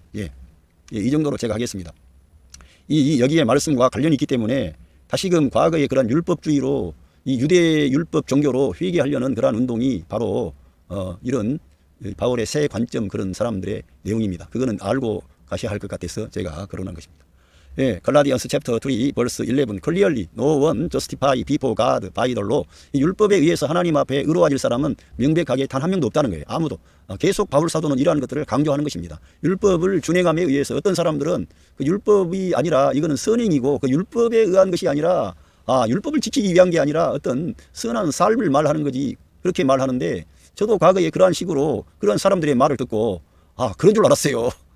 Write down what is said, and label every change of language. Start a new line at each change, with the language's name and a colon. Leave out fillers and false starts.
Korean: 예, 이 정도로 제가 하겠습니다. 여기에 말씀과 관련이 있기 때문에 다시금 과거의 그런 율법주의로 이 유대 율법 종교로 회개하려는 그러한 운동이 바로 이런 바울의 새 관점 그런 사람들의 내용입니다. 그거는 알고 가셔야 할 것 같아서 제가 거론한 것입니다. 예, 갈라디안스 챕터 3 벌스 11
English: clearly no one justify before God by the law.
Korean: 이 율법에 의해서 하나님 앞에 의로워질 사람은 명백하게 단 한 명도 없다는 거예요. 아무도. 계속 바울 사도는 이러한 것들을 강조하는 것입니다. 율법을 준행함에 의해서 어떤 사람들은 그 율법이 아니라 이거는 선행이고 그 율법에 의한 것이 아니라 율법을 지키기 위한 게 아니라 어떤 선한 삶을 말하는 거지 그렇게 말하는데 저도 과거에 그러한 식으로 그런 사람들의 말을 듣고 그런 줄 알았어요.